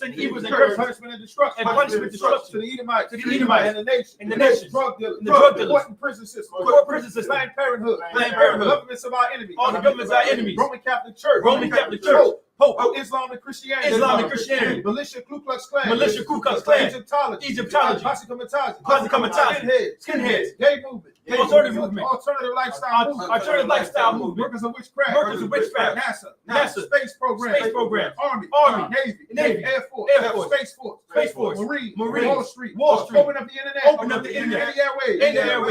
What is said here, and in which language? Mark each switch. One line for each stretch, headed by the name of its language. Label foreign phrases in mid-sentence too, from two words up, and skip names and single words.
English: Send evils and curses. Punishment and destruction. And punishment and destruction. To the Edomites. To the Edomites. And the nation. And the nations. Drug dealers. And the drug dealers. Court and prison system. Court prison system. Planned Parenthood. Planned Parenthood. The governments of our enemies. All the governments of our enemies. Roman Catholic Church. Roman Catholic Church. Pope. Islam and Christianity. Islam and Christianity. Militia Ku Klux Klan. Militia Ku Klux Klan. Egyptology. Egyptology. Posse Comitatus. Posse Comitatus. Skinheads. Gay movement. Alternative movement. Alternative lifestyle movement. Alternative lifestyle movement. Workers of witchcraft. Workers of witchcraft. NASA. Space program. Space program. Army. Navy. Air Force. Air Force. Space Force. Space Force. Marine. Marines. Wall Street. Wall Street. Open up the internet. Open up the internet. And the airwaves. And the airwaves.